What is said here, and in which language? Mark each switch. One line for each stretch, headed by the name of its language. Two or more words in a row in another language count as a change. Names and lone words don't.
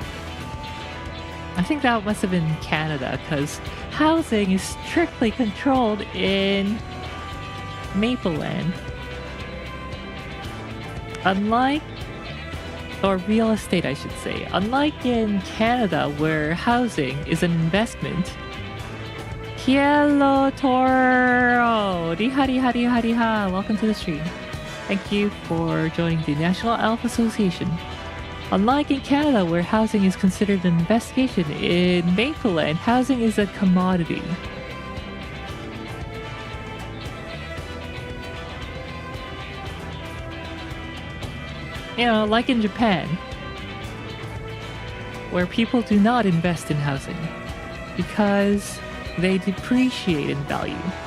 English: I think that must have been Canada, because housing is strictly controlled in Mapleland. Unlike, or real estate I should say, unlike in Canada where housing is an investment. Hello Toro! Di-ha-di-ha-di-ha-di-ha! Welcome to the stream. Thank you for joining the National Elf Association. Unlike in Canada where housing is considered an investigation, in Mapleland, housing is a commodity. You know, like in Japan, where people do not invest in housing because they depreciate in value.